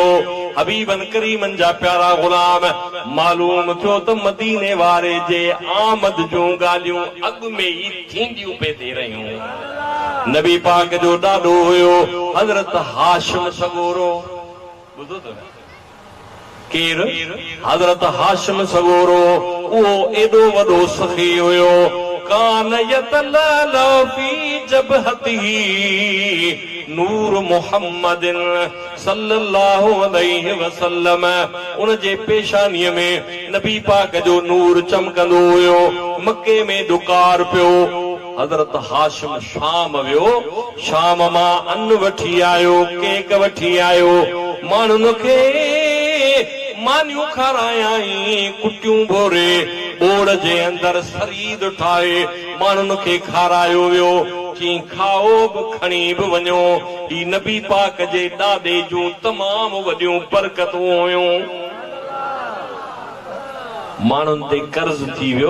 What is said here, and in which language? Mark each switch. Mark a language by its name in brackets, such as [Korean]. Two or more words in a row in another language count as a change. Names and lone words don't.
[Sindhi] हबीबन करीमन जा प्यारा गुलाम मालूम थियो त मदीने वारे जे आमद जूं ॻाल्हियूं अॻु में ई थींदियूं पे थी रहियूं। नबी पाक जो ॾाॾो हुयो हज़रत हाशिम सगोरो, ॿुधो अथव केर? हज़रत हाशिम सगोरो। उहो एॾो वॾो सखी हुयो। [Arabic] كان يتلألأ في جبهته نور محمدٍ صلى الله عليه وسلم. [Sindhi] उन जे पेशानीअ में नबी पाक जो नूर चमकंदो हुयो। मके में ॾुकार पियो। हज़रत हाशिम शाम वियो, शाम मां अन्न वठी आयो, केक वठी आयो, माण्हुनि खे मानियूं खारायाई, कुटियूं भोरे बोड़ जे अंदर सरीद ठाहे माण्हुनि खे खारायो वियो। चई खाओ बि खणी बि वञो। ही नबी पाक जे ॾाॾे जूं तमामु वॾियूं बरकतूं हुयूं। माण्हुनि ते कर्ज़ थी वियो।